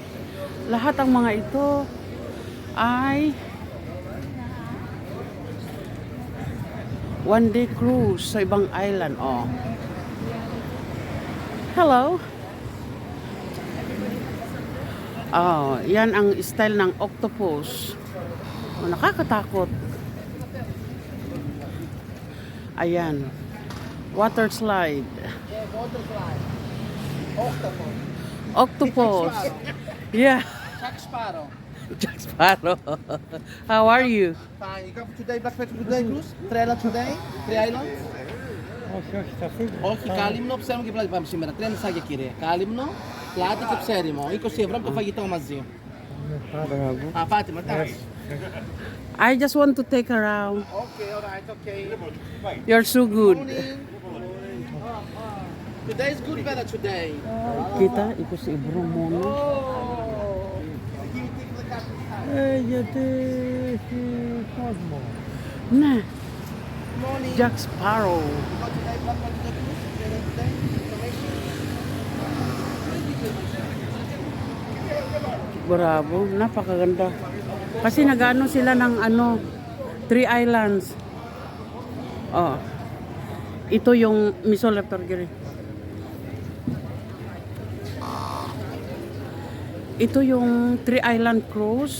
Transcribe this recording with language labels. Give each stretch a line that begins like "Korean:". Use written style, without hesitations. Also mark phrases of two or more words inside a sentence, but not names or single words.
Filipino: Lahat ang mga ito ay
English: one day cruise
Filipino: sa ibang island.
English: Oh. Hello.
Filipino: Oh, yan ang style ng octopus. Oh, nakakatakot. Ayan.
English: Water slide. Water slide. Octopus. Octopus. Yeah. Sparrow. Jack Sparrow. How are you? Fine. You come today breakfast today cruise? 3 islands today? 3 islands?
Greek: όχι, θα φύγω. Όχι, κάλυμνο, ψέριμο και πλάτη πάμε σήμερα. 3 νησάκια κύριε. Κάλυμνο, πλάτη και ψέριμο. 20 ευρώ από το φαγητό μαζί. Α, πάτε μετά.
English: I just want to take around. Okay, alright, okay. You're so good. Morning. Today is good weather today.
Filipino: Kita, iko si Ibro muna.
Greek: Γιατί έχει κόσμο. Na,
English: Morning. Jack Sparrow. Go today, breakfast today cruise? Today, information.
Filipino: Bravo, napakaganda. Kasi nag-ano sila ng ano, 3 islands. Oh. Ito yung Miso Lepergiri. Ito yung 3
English: island cruise.